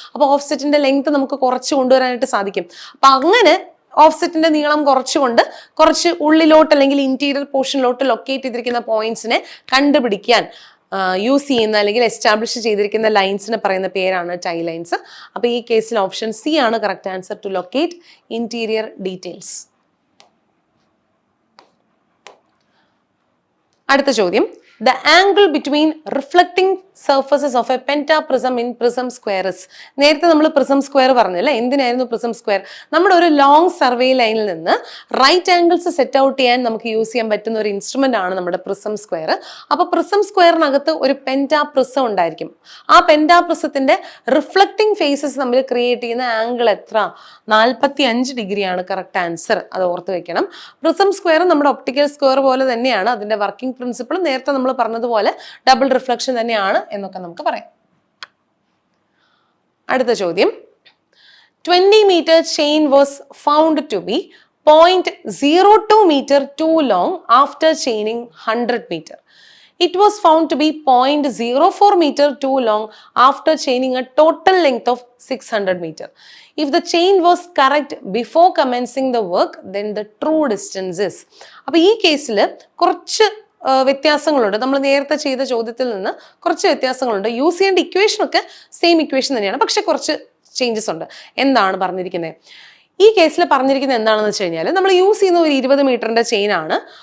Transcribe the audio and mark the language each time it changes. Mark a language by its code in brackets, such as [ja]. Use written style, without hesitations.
[ml] അപ്പൊ ഓഫ്സെറ്റിന്റെ ലെങ്ത് നമുക്ക് കുറച്ച് കൊണ്ടുവരാനായിട്ട് സാധിക്കും. അപ്പൊ അങ്ങനെ ഓഫ്സെറ്റിന്റെ നീളം കുറച്ചുകൊണ്ട് കുറച്ച് ഉള്ളിലോട്ട് അല്ലെങ്കിൽ ഇന്റീരിയർ പോർഷനിലോട്ട് ലൊക്കേറ്റ് ചെയ്തിരിക്കുന്ന പോയിന്റ്സിനെ കണ്ടുപിടിക്കാൻ യൂസ് ചെയ്യുന്ന അല്ലെങ്കിൽ എസ്റ്റാബ്ലിഷ് ചെയ്തിരിക്കുന്ന ലൈൻസിന് പറയുന്ന പേരാണ് ടൈ ലൈൻസ്. അപ്പൊ ഈ കേസിൽ ഓപ്ഷൻ സി ആണ് correct answer, [en] To locate interior details. [ml] അടുത്ത ചോദ്യം, [en] the angle between reflecting surfaces of a pentaprism in prism square is. [ml] നേരത്തെ നമ്മൾ പ്രിസം സ്ക്വയർ പറഞ്ഞല്ലേ, എന്തിനായിരുന്നു പ്രിസം സ്ക്വയർ? നമ്മുടെ ഒരു ലോങ് സർവേ ലൈനിൽ നിന്ന് റൈറ്റ് ആംഗിൾസ് സെറ്റ് ഔട്ട് ചെയ്യാൻ നമുക്ക് യൂസ് ചെയ്യാൻ പറ്റുന്ന ഒരു ഇൻസ്ട്രുമെന്റ് ആണ് നമ്മുടെ പ്രിസം സ്ക്വയർ. അപ്പൊ പ്രിസം സ്ക്വയറിനകത്ത് ഒരു പെന്റാപ്രിസം ഉണ്ടായിരിക്കും. ആ പെന്റാപ്രിസത്തിന്റെ റിഫ്ലക്റ്റിംഗ് ഫേസസ് നമ്മൾ ക്രിയേറ്റ് ചെയ്യുന്ന ആംഗിൾ എത്ര? 45 ഡിഗ്രിയാണ് കറക്റ്റ് ആൻസർ. അത് ഓർത്ത് വെക്കണം. പ്രിസം സ്ക്വയർ നമ്മുടെ ഒപ്റ്റിക്കൽ സ്ക്വയർ പോലെ തന്നെയാണ്. അതിന്റെ വർക്കിംഗ് പ്രിൻസിപ്പിൾ നേരത്തെ നമ്മൾ പറഞ്ഞതുപോലെ ഡബിൾ റിഫ്ലക്ഷൻ തന്നെയാണ് എന്നൊക്കെ നമുക്ക് പറയാം. [en] അടുത്ത ചോദ്യം, 20 meter chain was found to be 0.02 meter too long after chaining 100 meter. It was found to be 0.04 meter too long after chaining a total length of 600 meter. If the chain was correct before commencing the work, then the true distance is. [ml] അപ്പോൾ ഈ കേസിൽ കുറച്ച് വ്യത്യാസങ്ങളുണ്ട്. നമ്മൾ നേരത്തെ ചെയ്ത ചോദ്യത്തിൽ നിന്ന് കുറച്ച് വ്യത്യാസങ്ങളുണ്ട്. യൂസ് ചെയ്യേണ്ട ഇക്വേഷൻ ഒക്കെ സെയിം ഇക്വേഷൻ തന്നെയാണ്, പക്ഷെ കുറച്ച് ചേഞ്ചസ് ഉണ്ട്. എന്താണ് പറഞ്ഞിരിക്കുന്നത്? ഈ കേസിൽ പറഞ്ഞിരിക്കുന്നത് എന്താണെന്ന് വെച്ച് കഴിഞ്ഞാൽ, നമ്മൾ യൂസ് ചെയ്യുന്ന ഒരു 20 മീറ്ററിന്റെ ചെയിൻ ആണ്.